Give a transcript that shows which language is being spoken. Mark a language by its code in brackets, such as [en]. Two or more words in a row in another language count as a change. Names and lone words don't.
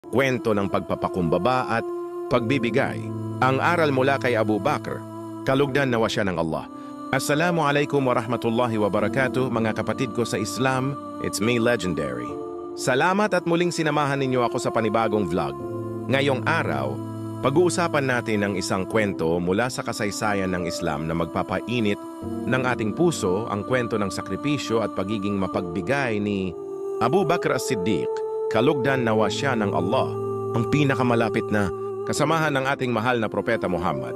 [tl] kwento ng pagpapakumbaba at pagbibigay. Ang aral mula kay Abu Bakr, kalugdan nawa siya ng Allah. [ar] السلام عليكم ورحمة الله وبركاته, [tl] mga kapatid ko sa Islam. [en] It's me, Legendary. [tl] Salamat at muling sinamahan ninyo ako sa panibagong vlog. Ngayong araw, pag-uusapan natin ang isang kwento mula sa kasaysayan ng Islam na magpapainit ng ating puso, ang kwento ng sakripisyo at pagiging mapagbigay ni Abu Bakr as-Siddiq, kalugdan nawa siya ng Allah, ang pinakamalapit na kasamahan ng ating mahal na propeta Muhammad.